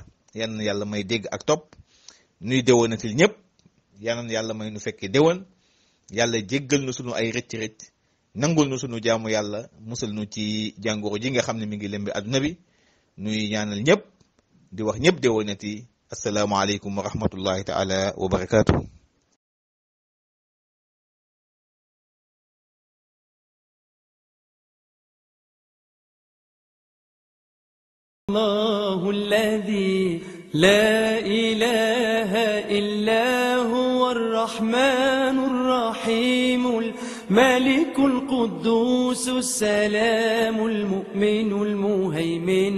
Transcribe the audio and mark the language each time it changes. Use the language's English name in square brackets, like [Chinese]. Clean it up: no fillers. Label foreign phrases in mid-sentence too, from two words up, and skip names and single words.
[Wolof] yal na yàlla may dégg ak topp nuy déwénatil ñëpp yal na yàlla may nu fekkee déwén yàlla jéggal nu sunu ay rëcc-rëcc nangul nu sunu jaamu yàlla musal nu ci jàngoro ji nga xam ne mi ngi lembi àdduna bi nuy ñaanal ñëpp di wax ñëpp déwénati [Arabic] السلام عليكم ورحمة الله تعالى وبركاته. الله الذي لا إله إلا هو الرحمن الرحيم الملك القدوس السلام المؤمن المهيمن